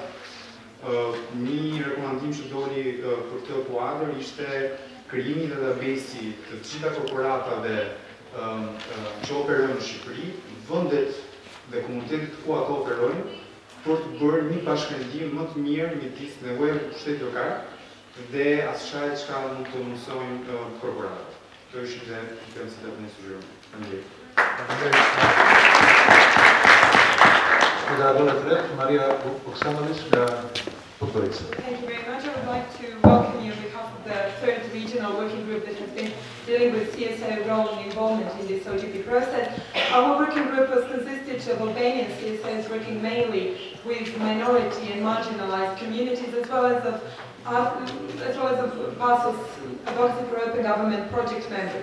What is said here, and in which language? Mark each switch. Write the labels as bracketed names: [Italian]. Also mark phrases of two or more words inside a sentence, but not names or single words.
[Albanian] Një rekomandim që doli për këtë kuadër ishte krijimi i database-i të gjitha korporatave që operojnë në Shqipëri, vendet dhe komunitetet ku ato operojnë, për të bërë një bashkëndim më të mirë midis nevojave të pushtetit lokal dhe asaj çka mund të mësojnë korporatat. Kjo ishte dhe intensitet në sugjerim. Faleminderit. Moderadora tret, Maria Vuksanović nga Podgorica. [English] Thank you very much. I would like to welcome you on behalf of the third regional working group that has been dealing with CSO role and involvement in this OGP process. Our working group was consisted of Albanian CSOs working mainly with minority and marginalized communities, as well as of BASOS, Advocacy for Open Government project members.